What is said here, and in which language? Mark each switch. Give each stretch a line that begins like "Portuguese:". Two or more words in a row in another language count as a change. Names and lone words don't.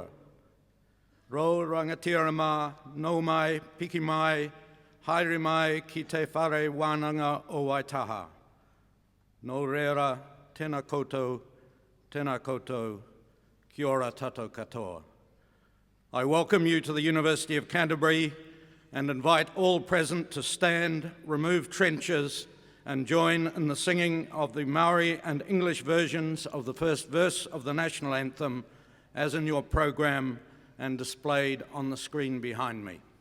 Māori: Ro rangatira mā, nō mai, piki mai, haere mai ki te whare wānanga o Waitaha. Nō reira, tēnā koutou, kia ora tātou katoa.
English: I welcome you to the University of Canterbury and invite all present to stand, remove trenchers, and join in the singing of the Maori and English versions of the first verse of the national anthem, as in your program and displayed on the screen behind me.